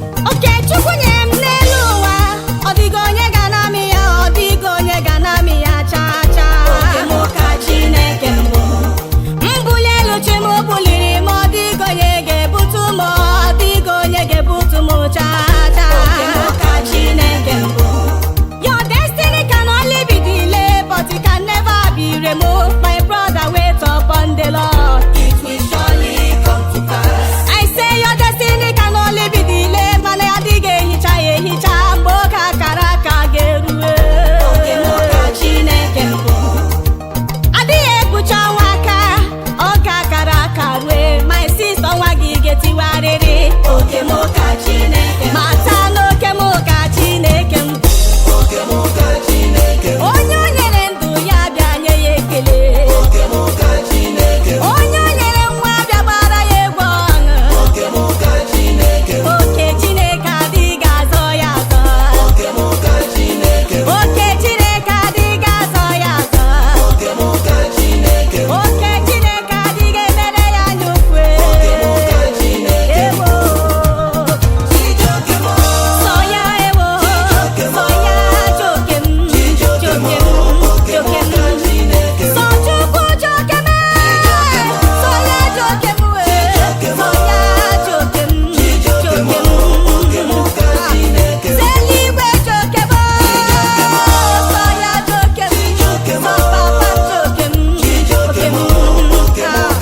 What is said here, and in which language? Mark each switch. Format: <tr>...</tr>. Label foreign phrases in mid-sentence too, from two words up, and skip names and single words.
<ig>Oke Chukwu nyere m n'elu ụwa, ọ dịghị onye ga-anami ya, ọ dịghị onye ga-anami ya, cha cha. Oke m ka Chineke m bụ. M bulie elu chi m buliri m, ọ dịghị onye ga-ebutu m, ọ dịghị onye ga-ebutu m, cha cha. Oke m ka Chineke m bụ.</ig> <en>Your destiny can only be delayed, but it can never be removed. My brother, wait upon the Lord. It will surely come to pass. I say your destiny can only be delayed,</en> <ig>mana ya adịghị ehicha ya ehicha, mgbe oge akara aka ga-erue. Oke m ka Chineke m bụ. Adịghị ekpuchi ọnwa aka, oge akara aka rue.</ig> <en>My sister,</en> <ig>ọnwa gị ga-etiwarịrị. Oke m ka Chineke m bụ. Mata na oke m ka Chineke m bụ. Onye o nyere ndụ ya bịa nye ya ekele. Onye o nyere nwa bịa gbara ya egwu ọṅụ. Oke Chineke adịghị azọ ya azọ. Oke Chineke adịghị azọ ya azọ. Oke Chineke adịghị emere ya anya ukwu. Ewo. Sọ ya ewo. Sọ ya Joke m. Joke m. Joke m. Sọ Chukwu Joke m. Sọ ya Joke m wee. Sọ ya ji oke m, ji oke m. Sọ eluigwe ji oke m, sọ ya ji oke m. Sọ papa m ji oke m, oke m.</ig>